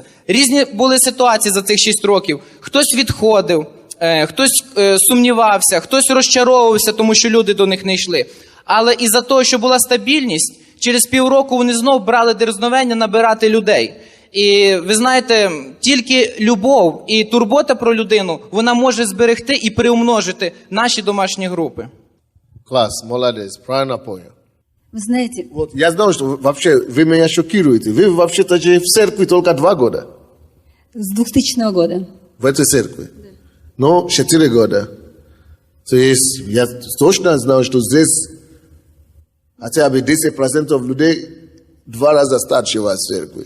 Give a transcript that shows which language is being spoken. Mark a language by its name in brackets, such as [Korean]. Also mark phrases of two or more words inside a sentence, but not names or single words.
[Ukrainian] Різні були ситуації за цих 6 років. Хтось відходив, хтось сумнівався, хтось розчаровувався, тому що люди до них не йшли. Але із-за того, що була стабільність, через півроку вони знов брали дерзновення набирати людей. І ви знаєте, тільки любов і турбота про людину, вона може зберегти і приумножити наші домашні групи. [Russian] Класс, молодец, правильно понял. Вы знаете, Вот, я знал, что вообще вы меня шокируете. Вы вообще-то же в церкви только 2 года. с 2000 года. В этой церкви. Но 4 года. То есть я точно знал, что здесь хотя бы 10% людей 2 раза старше вас в церкви.